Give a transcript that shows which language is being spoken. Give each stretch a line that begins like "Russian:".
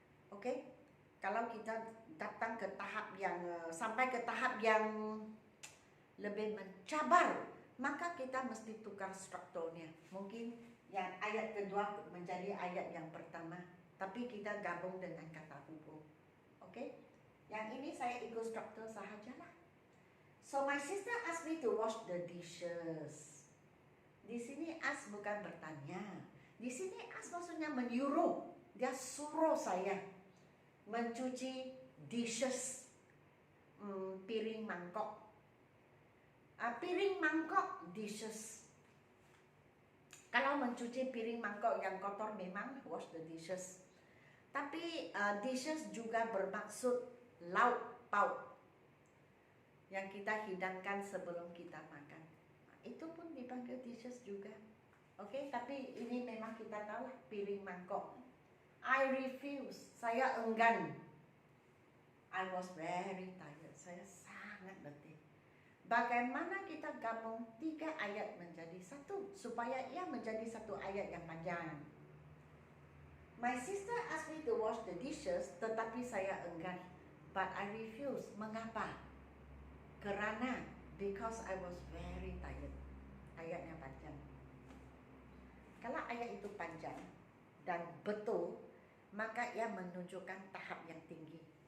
Malay: Okey, kalau kita datang ke tahap yang sampai ke tahap yang lebih mencabar, maka kita mesti tukar strukturnya. Mungkin yang ayat kedua menjadi ayat yang pertama, tapi kita gabung dengan kata hubung. Okey, yang ini saya ikut struktur sahajalah.
English: So my sister asked me to wash the dishes.
Malay: Di sini ask bukan bertanya. Di sini ask maksudnya menyuruh. Dia suruh saya mencuci dishes, piring mangkok. Piring mangkok dishes. Kalau mencuci piring mangkok yang kotor memang
English: wash the dishes.
Malay: Tapi dishes juga bermaksud lauk pauk yang kita hidangkan sebelum kita makan. Itu pun dipanggil dishes juga. Okey, tapi ini memang kita tahu lah, piring mangkok.
English: I refuse,
Malay: saya enggan.
English: I was very tired,
Malay: saya sangat letih. Bagaimana kita gabung 3 ayat menjadi satu supaya ia menjadi satu ayat yang panjang.
English: My sister asked me to wash the dishes,
Malay: tetapi saya enggan.
English: But I refuse.
Malay: Mengapa? Kerana
English: because I was very tired.
Malay: Ayatnya panjang. Kalau ayat itu panjang dan betul, maka ia menunjukkan tahap yang tinggi.